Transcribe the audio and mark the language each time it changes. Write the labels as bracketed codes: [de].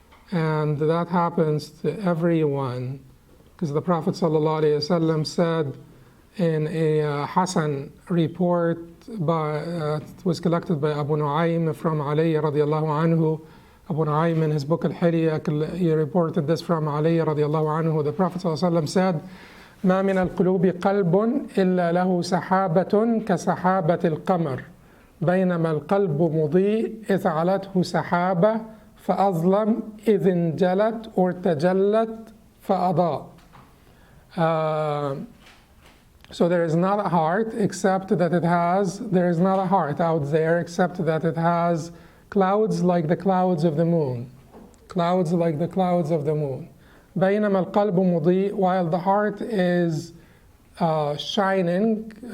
[en] And that happens to everyone, because the Prophet ﷺ said in a Hasan report it was collected by Abu Nu'aym from Ali radiallahu anhu. Abu Nu'aym in his book al-Hilya, he reported this from Ali radiallahu anhu. The Prophet ﷺ said, [ar] ما من القلوب قلب إلا له سحابة كسحابة القمر بينما القلب مضيء إذ علته سحابة فأظلم إذ انجلت or تجلت فأضاء. [en] So there is not a heart except that there is not a heart out there except that it has clouds like the clouds of the moon. Clouds like the clouds of the moon. [ar] بينما القلب مضيء, [en] while the heart is shining.